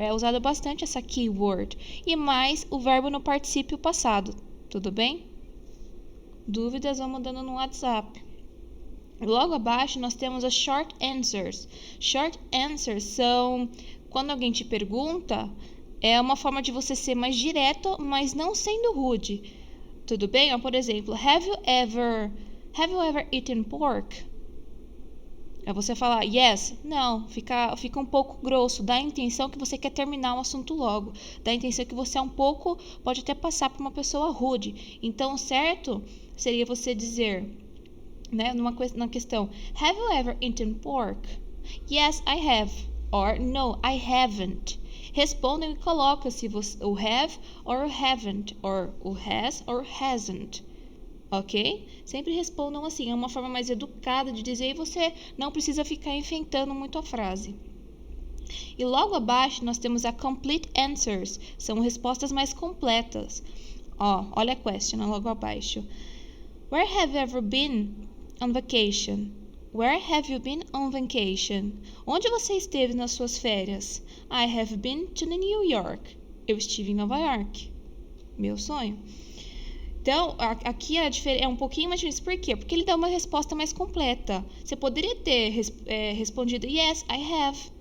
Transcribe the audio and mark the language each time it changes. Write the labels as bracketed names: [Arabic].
[Portuguese] É usado bastante essa keyword. E mais o verbo no particípio passado. Tudo bem? Dúvidas, vão mandando no WhatsApp. Logo abaixo nós temos as short answers. Short answers são quando alguém te pergunta, é uma forma de você ser mais direto, mas não sendo rude. Tudo bem? Por exemplo, [English] have you ever eaten pork? [Portuguese] É você falar yes, não, fica um pouco grosso, dá a intenção que você quer terminar o assunto logo, dá a intenção que você pode até passar por uma pessoa rude. Então, certo seria você dizer, né, na questão, [English] have you ever eaten pork? Yes, I have. Or no, I haven't. [Portuguese] Respondam e colocam se o have or o haven't, or o has or hasn't. Ok? Sempre respondam assim, é uma forma mais educada de dizer e você não precisa ficar enfeitando muito a frase. E logo abaixo nós temos a complete answers, são respostas mais completas. Olha a question logo abaixo. [English] Where have you ever been on vacation? Where have you been on vacation? [Portuguese] Onde você esteve nas suas férias? [English] I have been to New York. [Portuguese] Eu estive em Nova York. Meu sonho. Então, aqui é um pouquinho mais difícil. Por quê? Porque ele dá uma resposta mais completa. Você poderia ter respondido, [English] yes, I have.